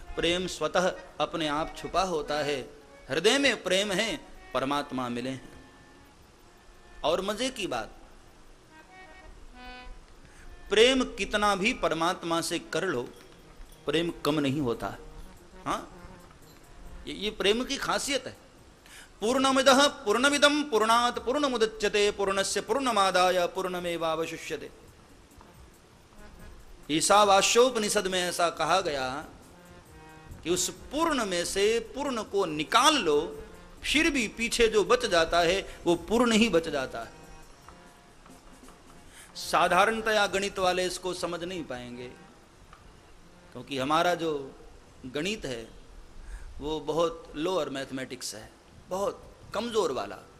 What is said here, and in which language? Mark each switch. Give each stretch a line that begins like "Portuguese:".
Hindi: प्रेम स्वतः अपने आप छुपा होता है। हृदय में प्रेम है, परमात्मा मिले हैं। और मजे की बात, प्रेम कितना भी परमात्मा से कर लो, प्रेम कम नहीं होता। हाँ, ये प्रेम की खासियत है।
Sanskrit: पूर्णमिदः पूर्णमिदं पूर्णात् पूर्णमुदच्यते पूर्णस्य पूर्णमादाय पूर्णमेवावशिष्यते।
Hindi: ईशावास्योपनिषद में ऐसा कहा गया कि उस पूर्ण में से पूर्ण को निकाल लो, फिर भी पीछे जो बच जाता है वो पूर्ण ही बच जाता है। साधारणतया गणित वाले इसको समझ नहीं पाएंगे, क्योंकि हमारा जो गणित है वो बहुत लोअर मैथमेटिक्स है, बहुत कमजोर वाला।